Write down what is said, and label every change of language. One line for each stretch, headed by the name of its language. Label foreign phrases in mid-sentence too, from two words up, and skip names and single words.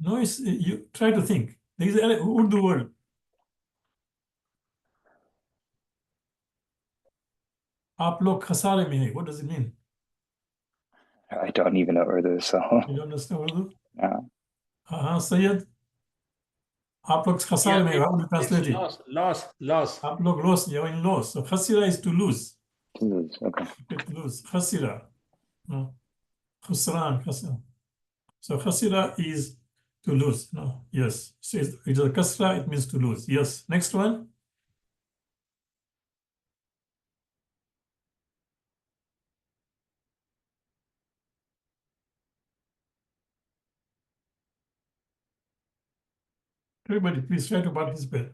English: No, it's, you try to think. There is an Urdu word.
Urdu: آپ لوگ خسارے میں ہیں.
English: What does it mean? I don't even know Urdu, so You don't understand Urdu?
Urdu: Sayyid? آپ لوگ خسارے میں ہیں.
English: How do you translate it? Loss.
Urdu: آپ لوگ
English: loss, you're in loss. So khasira is to lose. okay. To lose. Khasira. No. Khusran, khasira. So khasira is to lose. No. Yes. So it's a kasra, it means to lose. Yes. Next one. Everybody, please try to participate.